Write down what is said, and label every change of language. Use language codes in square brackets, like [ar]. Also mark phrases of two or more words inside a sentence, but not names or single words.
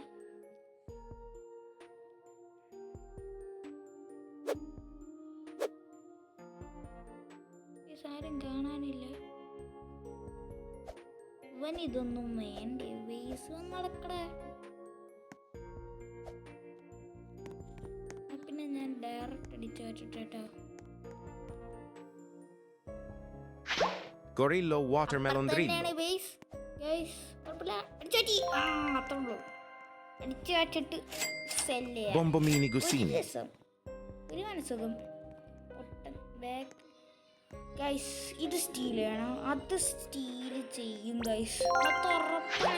[ml] ആരും കാണാനില്ല. ഇവൻ ഇതൊന്നും വേണ്ടേ? വേസ് നടക്കടേ. പിന്നെ ഞാൻ ഡയറക്റ്റ് അടിച്ചു വെച്ചിട്ടോ. Gorillo watermelon drillo. അടിച്ചു വെച്ചിട്ട് Bombomini Gusini. ഒരു മനസ്സുഖം. ഇത് സ്റ്റീൽ വേണം, അത് സ്റ്റീൽ ചെയ്യും ഗൈസ്, അത് ഉറപ്പാണ്.